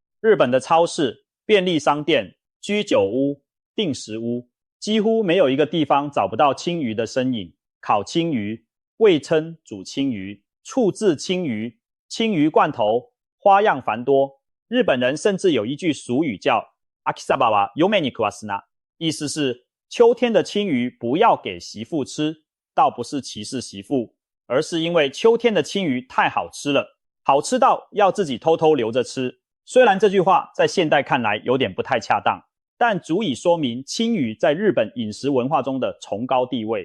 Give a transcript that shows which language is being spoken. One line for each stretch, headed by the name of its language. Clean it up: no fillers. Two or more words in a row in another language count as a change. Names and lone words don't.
Chinese: 日本的超市、便利商店、居酒屋、定食屋，几乎没有一个地方找不到青鱼的身影。烤青鱼、味噌煮青鱼、醋制青鱼、青鱼罐头，花样繁多。日本人甚至有一句俗语叫
Japanese: 秋鯖は嫁に食わすな，
Chinese: 意思是秋天的青鱼不要给媳妇吃，倒不是歧视媳妇，而是因为秋天的青鱼太好吃了，好吃到要自己偷偷留着吃。虽然这句话在现代看来有点不太恰当，但足以说明青鱼在日本饮食文化中的崇高地位。